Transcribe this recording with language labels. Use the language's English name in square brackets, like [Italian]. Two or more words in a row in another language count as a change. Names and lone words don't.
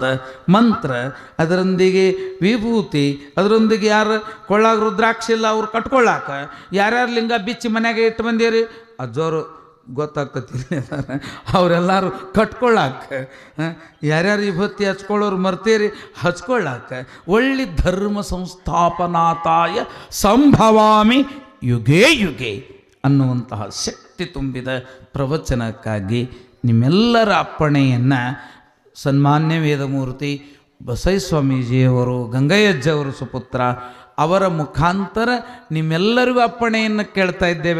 [Kannada] ಮಂತ್ರ, ಅದರೊಂದಿಗೆ ವಿಭೂತಿ, ಅದರೊಂದಿಗೆ ಯಾರು ಕೊಳ್ಳಾಗ ರುದ್ರಾಕ್ಷಿ ಇಲ್ಲ ಅವ್ರು ಕಟ್ಕೊಳ್ಳಾಕ ಯಾರ್ಯಾರು ಲಿಂಗ ಬಿಚ್ಚಿ ಮನೆಯಾಗೆ ಇಟ್ಟು ಬಂದೀರಿ ಅಜ್ಜೋರು ಗೊತ್ತಾಗ್ತತಿ ಅವರೆಲ್ಲರೂ ಕಟ್ಕೊಳ್ಳಾಕ, ಯಾರ್ಯಾರು ವಿಭೂತಿ ಹಚ್ಕೊಳ್ಳೋರು ಮರ್ತೀರಿ ಹಚ್ಕೊಳ್ಳಾಕ ಒಳ್ಳೆ [Sanskrit] ಧರ್ಮ ಸಂಸ್ಥಾಪನಾತಾಯ ಸಂಭವಾಮಿ ಯುಗೇ ಯುಗೇ [Kannada] ಅನ್ನುವಂತಹ ಶಕ್ತಿ ತುಂಬಿದ ಪ್ರವಚನಕ್ಕಾಗಿ ನಿಮ್ಮೆಲ್ಲರ ಅಪ್ಪಣೆಯನ್ನು ಸನ್ಮಾನ್ಯ ವೇದಮೂರ್ತಿ ಬಸವಸ್ವಾಮೀಜಿಯವರು ಗಂಗಯ್ಯಜ್ಜವರು ಸುಪುತ್ರ ಅವರ ಮುಖಾಂತರ ನಿಮ್ಮೆಲ್ಲರಿಗೂ ಅಪ್ಪಣೆಯನ್ನು ಕೇಳ್ತಾ ಇದ್ದೇವೆ.